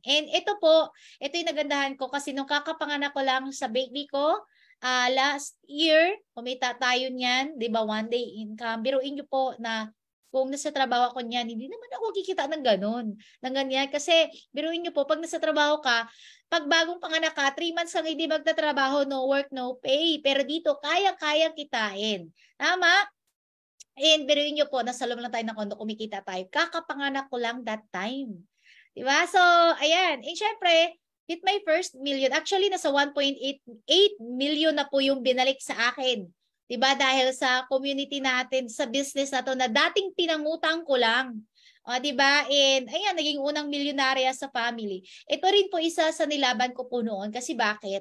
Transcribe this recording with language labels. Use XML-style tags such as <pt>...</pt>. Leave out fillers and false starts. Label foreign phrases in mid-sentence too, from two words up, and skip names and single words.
<tl>And ito po, ito yung nagandahan ko kasi nung kakapanganak ko lang sa baby ko,</tl> <en>last year,</en> <tl>kumita tayo niyan, di ba,</tl> <en>one day income.</en> <tl>Biruin nyo po na kung nasa trabaho ako niyan, hindi naman ako kikita ng ganun, ng ganyan. Kasi, biruin nyo po, pag nasa trabaho ka, pag bagong panganak ka, 3 months kang hindi magtatrabaho,</tl> <en>no work, no pay.</en> <tl>Pero dito, kayang-kayang kitain. Tama? And biruin nyo po, nasa loob lang tayo ng kondo, kumikita tayo. Kakapanganak ko lang</tl> <en>that time.</en> <tl>Diba? So, ayan. And syempre,</tl> <en>hit my first million.</en> <tl>Actually, nasa 1.8 million na po yung binalik sa akin. Diba? Dahil sa community natin, sa business na to, na dating pinangutang ko lang. Diba? And ayan, naging unang milyonarya sa family. Ito rin po isa sa nilaban ko po noon. Kasi bakit?</tl>